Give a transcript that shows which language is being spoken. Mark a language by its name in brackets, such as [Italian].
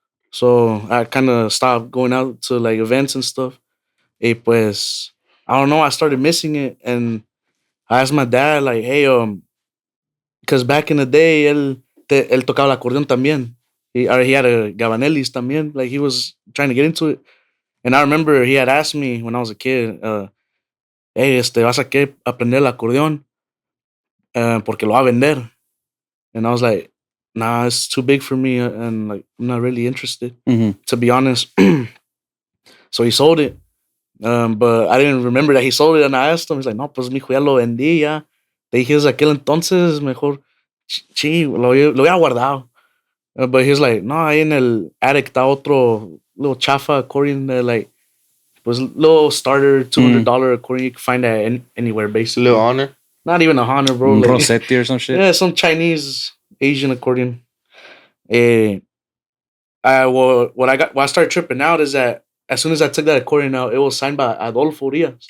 [English] So I kind of stopped going out to like events and stuff. [Spanish] Y pues, [English] I don't know, I started missing it. And I asked my dad, like, hey, because back in the day, [Spanish] él tocaba el acordeón también. [English] He had a Gabanellis también. Like, he was trying to get into it. And I remember he had asked me when I was a kid, hey, [Spanish] ¿vas a querer aprender el acordeón? Porque lo va a vender. [English] And I was like, nah, it's too big for me. And like, I'm not really interested, to be honest. So he sold it. But I didn't remember that he sold it. And I asked him, he's like, [Spanish] no, pues mijo, ya lo vendí, ya. Le dije, desde aquel entonces, mejor, lo había guardado. [English] But he's like, [Spanish] no, ahí en el [English] attic [Spanish] está otro [English] little chafa accordion, like, was little starter $200 accordion. You can find that anywhere, basically. Little Honor? Not even a Honor, bro. Like, Rossetti or some shit? Yeah, some Chinese, Asian accordion. What I started tripping out is that as soon as I took that accordion out, it was signed by Adolfo Urias.